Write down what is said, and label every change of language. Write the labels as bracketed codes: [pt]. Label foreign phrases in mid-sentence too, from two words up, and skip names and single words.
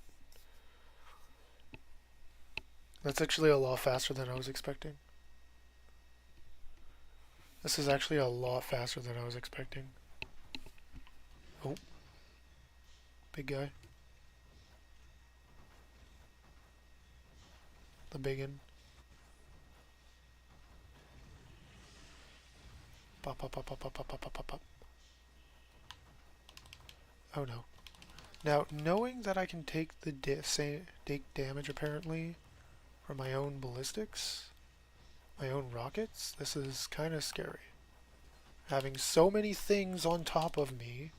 [en] That's actually a lot faster than I was expecting. This is actually a lot faster than I was expecting. Oh. Big guy. The biggin. Pop, pop, pop, pop, pop, pop, pop, pop, pop. Oh no. Now, knowing that I can take the take damage apparently from my own ballistics, my own rockets, this is kind of scary. Having so many things on top of me.